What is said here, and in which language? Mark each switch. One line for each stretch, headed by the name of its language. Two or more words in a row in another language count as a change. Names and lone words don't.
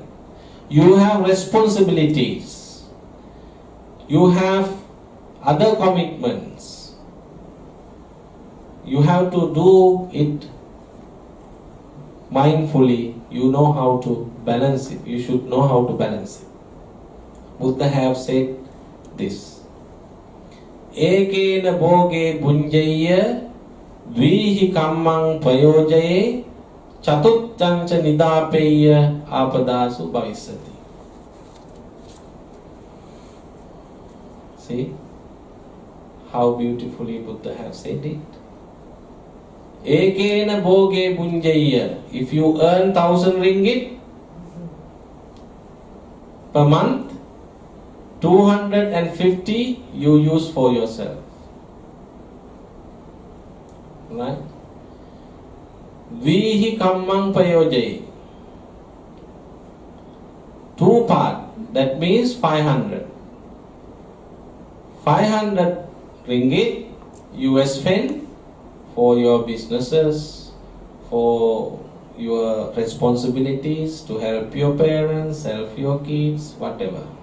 English: You have responsibilities. You have other commitments. You have to do it mindfully. You know how to balance it. You should know how to balance it. Buddha have said this.
Pali: Ekena bhoge bunjaya dvihi kammang payojaye chatuttancha nidapeya apadasu bhavisati.
English: See how beautifully Buddha have said it.
Pali: Ekena bhoge bunjaya.
English: If you earn 1,000 ringgit per month, 250 you use for yourself.
Pali: Right? Vihi kammang payojaye.
English: 2 part, that means 500. 500 ringgit you spend for your businesses, for your responsibilities, to help your parents, help your kids, whatever.